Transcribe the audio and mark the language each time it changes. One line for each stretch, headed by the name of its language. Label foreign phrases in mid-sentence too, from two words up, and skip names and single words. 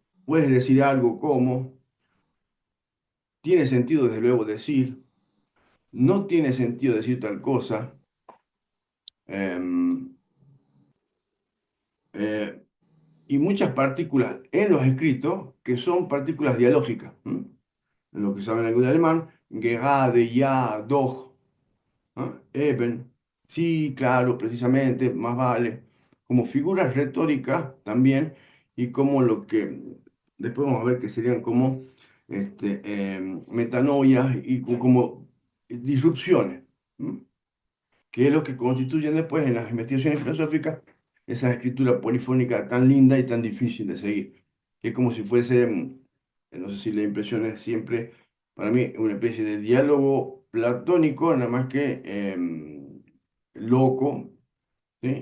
Spanish: Puedes decir algo como, tiene sentido desde luego decir, no tiene sentido decir tal cosa, em, eh, y muchas partículas en los escritos que son partículas dialógicas. Lo que saben algo de alemán,
German: gerade, ja, doch, ¿no? Eben,
Spanish: sí, claro, precisamente, más vale, como figuras retóricas también, y como lo que después vamos a ver que serían como metanoias y como disrupciones, ¿m? Que es lo que constituyen después en las investigaciones filosóficas esa escritura polifónica tan linda y tan difícil de seguir, que es como si fuese no sé si la impresión es siempre, para mí, una especie de diálogo platónico, nada más que loco, ¿sí?